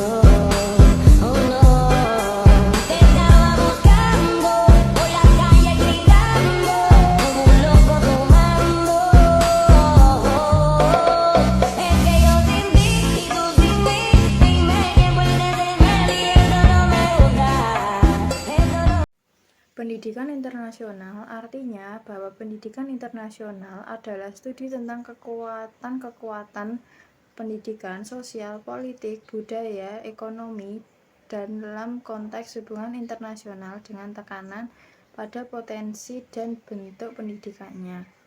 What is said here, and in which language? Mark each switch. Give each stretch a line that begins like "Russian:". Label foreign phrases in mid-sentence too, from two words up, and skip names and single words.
Spanish: Oh no, te estaba buscando, por la calle gritando, como un loco tomando. Es que yo sin ti y tú sin mí, dime quién puede tener y eso no me gusta. Eso no.
Indonesian: Pendidikan internasional artinya bahwa pendidikan internasional adalah studi tentang kekuatan-kekuatan pendidikan, sosial, politik, budaya, ekonomi, dan dalam konteks hubungan internasional dengan tekanan pada potensi dan bentuk pendidikannya.